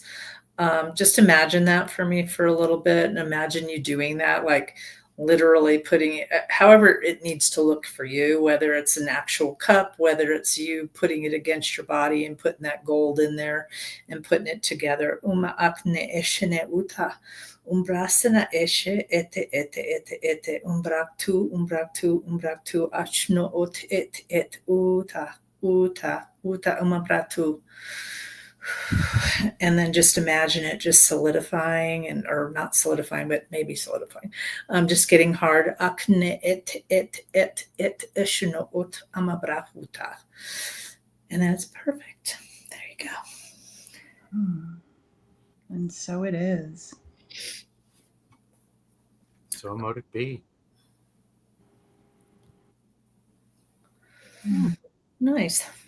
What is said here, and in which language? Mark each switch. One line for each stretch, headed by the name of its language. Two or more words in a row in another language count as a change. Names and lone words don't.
English: Just imagine that for me for a little bit, and imagine you doing that, like literally putting it, however it needs to look for you, whether it's an actual cup, whether it's you putting it against your body and putting that gold in there and putting it together. Uma akne eshene uta, umbrasana eshe ete, umbraktu, achno ot et uta, umabratu. And then just imagine it just solidifying or not solidifying, but maybe solidifying. Just getting hard. Akne et eshno ot amabrahuta. And then it's perfect. There you go. And so it is. So mote it be. Nice.